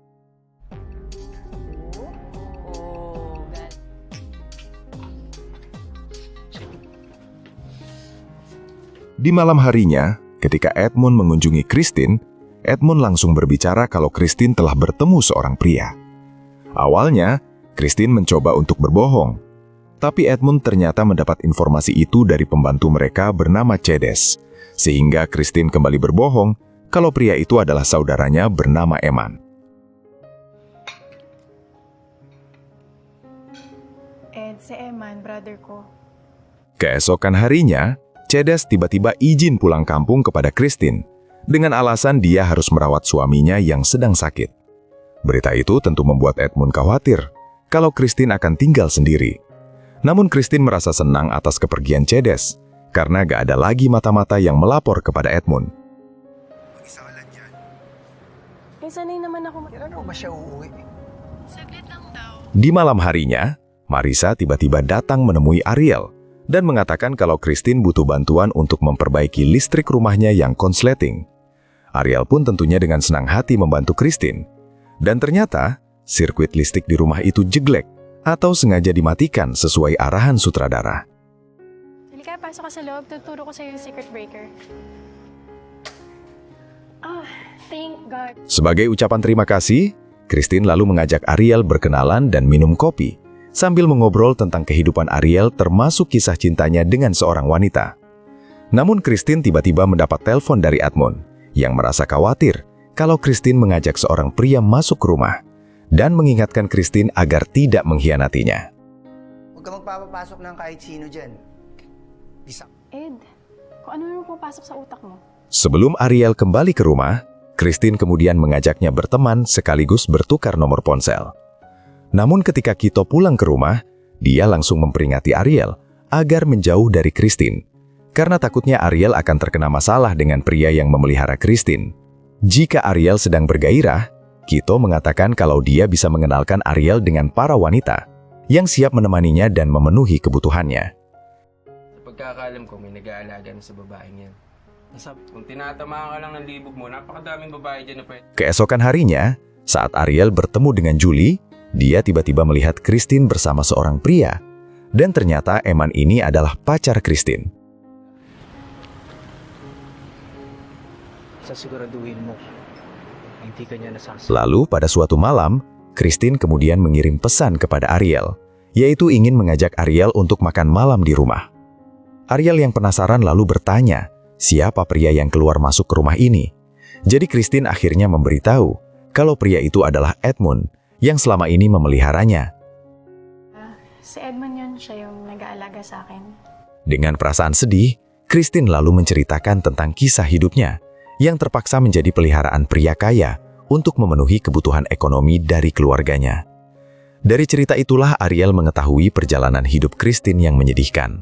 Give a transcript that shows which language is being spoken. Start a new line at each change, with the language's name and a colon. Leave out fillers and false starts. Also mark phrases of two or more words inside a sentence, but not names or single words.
Indonesian: Di malam harinya, ketika Edmund mengunjungi Christine, Edmund langsung berbicara kalau Christine telah bertemu seorang pria. Awalnya, Christine mencoba untuk berbohong. Tapi Edmund ternyata mendapat informasi itu dari pembantu mereka bernama Cedes. Sehingga Christine kembali berbohong kalau pria itu adalah saudaranya bernama Eman.
Filipino: Si Eman, brother ko.
Indonesian: Keesokan harinya, Cedes tiba-tiba izin pulang kampung kepada Christine dengan alasan dia harus merawat suaminya yang sedang sakit. Berita itu tentu membuat Edmund khawatir kalau Christine akan tinggal sendiri. Namun Christine merasa senang atas kepergian Cedes karena gak ada lagi mata-mata yang melapor kepada Edmund.
Filipino: Mag-isa ka lang dyan. Sanay naman ako. Kailan mo ba siya uuwi? Saglit lang daw.
Indonesian: Di malam harinya, Marisa tiba-tiba datang menemui Ariel dan mengatakan kalau Christine butuh bantuan untuk memperbaiki listrik rumahnya yang konsleting. Ariel pun tentunya dengan senang hati membantu Christine. Dan ternyata, sirkuit listrik di rumah itu jeglek atau sengaja dimatikan sesuai arahan sutradara.
Filipino: Halika, pasok ka sa loob. Tuturo ko sa'yo yung
English: circuit breaker. Thank God.
Indonesian: Sebagai ucapan terima kasih, Christine lalu mengajak Ariel berkenalan dan minum kopi, sambil mengobrol tentang kehidupan Ariel termasuk kisah cintanya dengan seorang wanita. Namun Christine tiba-tiba mendapat telepon dari Edmund yang merasa khawatir kalau Christine mengajak seorang pria masuk ke rumah dan mengingatkan Christine agar tidak mengkhianatinya.
Filipino: Huwag ka magpapapasok ng kahit sino dyan.
Indonesian: Bisa.
Filipino: Ed, kung ano yung pupasok sa utak mo?
Indonesian: Sebelum Ariel kembali ke rumah, Christine kemudian mengajaknya berteman sekaligus bertukar nomor ponsel. Namun ketika Kito pulang ke rumah, dia langsung memperingati Ariel agar menjauh dari Christine, karena takutnya Ariel akan terkena masalah dengan pria yang memelihara Christine. Jika Ariel sedang bergairah, Kito mengatakan kalau dia bisa mengenalkan Ariel dengan para wanita yang siap menemaninya dan memenuhi kebutuhannya.
Filipino: Sa pagkakaalam ko, may nag-aalaga na sa babaeng yan. Kung tinatamaan ka lang ng libog mo, napakadaming babae dyan na pwede.
Indonesian: Keesokan harinya, saat Ariel bertemu dengan Julie, dia tiba-tiba melihat Christine bersama seorang pria, dan ternyata Eman ini adalah pacar Christine.
Filipino: Sasiguraduhin mo, hindi ka niya nasasaktan.
Indonesian: Lalu pada suatu malam, Christine kemudian mengirim pesan kepada Ariel, yaitu ingin mengajak Ariel untuk makan malam di rumah. Ariel yang penasaran lalu bertanya, siapa pria yang keluar masuk ke rumah ini? Jadi Christine akhirnya memberitahu kalau pria itu adalah Edmund, yang selama ini memeliharanya.
Filipino: Si Edmund yun, siya yung nag-aalaga sa akin.
Indonesian: Dengan perasaan sedih, Christine lalu menceritakan tentang kisah hidupnya yang terpaksa menjadi peliharaan pria kaya untuk memenuhi kebutuhan ekonomi dari keluarganya. Dari cerita itulah Ariel mengetahui perjalanan hidup Christine yang menyedihkan.